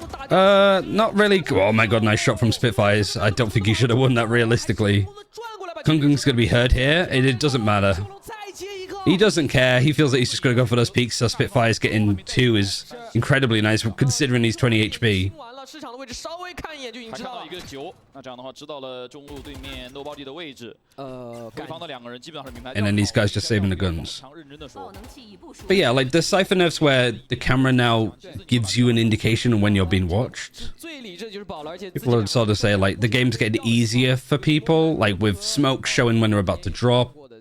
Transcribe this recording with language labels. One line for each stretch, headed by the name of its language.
English: Not really. Oh my god, nice shot from Spitfires. I don't think he should have won that realistically. Kungung's going to be hurt here. It doesn't matter. He doesn't care. He feels that he's just going to go for those peaks, so Spitfires getting 2 is incredibly nice, considering he's 20 HP.
Chinese: 市场的位置稍微看一眼就已经知道了。一个9，那这样的话知道了中路对面 nobody 的位置。对方的2个人基本上是明白。
English: And then these guys just saving the guns. But yeah, like the Cypher nerfs where the camera now gives you an indication of when you're being watched. People would sort of say like the game's getting easier for people, like with smoke showing when they're about to drop.